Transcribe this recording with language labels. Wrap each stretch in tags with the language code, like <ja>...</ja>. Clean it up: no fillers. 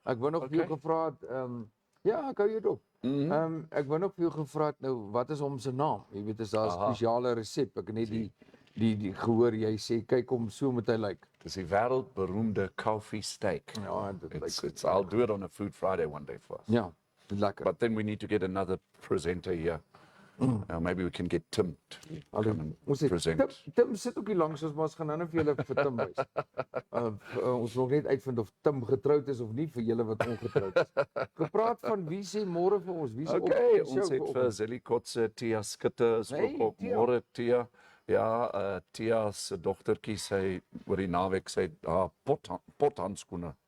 <af>Ek wou nog vir jou gevra het, ja, ek hou jou dop. Ek wou nog vir jou gevra het, nou, wat is hom se naam? Jy weet, is daar 'n spesiale resep? Ek het net die gehoor jy sê, kyk hom so moet hy lyk. Dis die wêreldberoemde Kaufeee steak. Ja, dit lyk.</af> <en>I'll do it on a Food Friday one day for us.</en> <af>Ja, lekker.</af> <en>But then we need to get another presenter here. Maybe we can get Tim to come and present.</en> <af>Tim sit ook hier langs ons, maar ons gaan nou vir julle vir Tim wys. Ons wil net uitvind of Tim getroud is of nie vir julle wat ongetroud is. Gepraat van wie sê môre vir ons? Wie se Okay, ons het vir Zelly Kotse, Tia Skutte, is ook op môre Tia. Ja, Tia se dogtertjie sê oor die naweek sê pothandskoene.</af>